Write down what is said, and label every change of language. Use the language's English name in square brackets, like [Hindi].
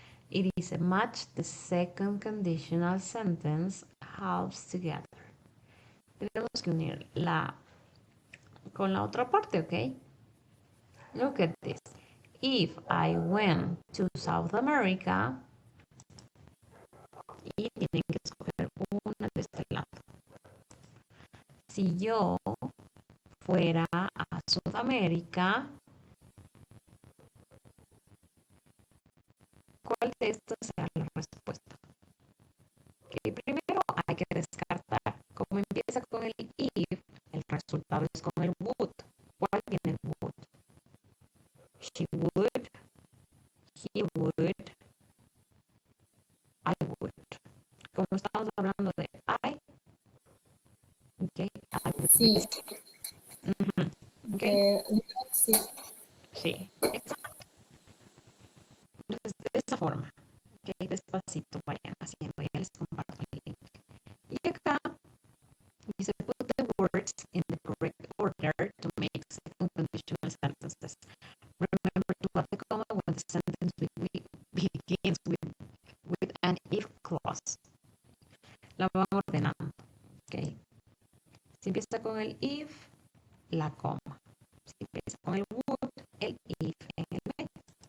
[Spanish] Y dice, [English] match the second conditional sentence halves together. [Spanish] Tenemos que unir la con la otra parte, ¿ok? [English] Look at this. If I went to South America, [Spanish] y tienen que escoger una de este lado. Si yo fuera a Sudamérica, ¿cuál de estas será la respuesta? Okay, primero hay que descartar. Como empieza con el if, el resultado es con el would. ¿Cuál tiene el would? [English] She would, he would, I would. [Spanish] Como estamos hablando de I, okay, I would. Sí, [English] Okay. [Spanish] sí. Sí, exacto. Entonces, de esa forma, okay, despacito vayan haciendo, ya les comparto el link. Y acá dice, [English] put the words in the correct order to make second conditional sentences. Remember to add the comma when the sentence begins with an if clause. [Spanish] La van ordenando, ok. Si empieza con el if, la coma. Si empieza con el would, el if en el medio.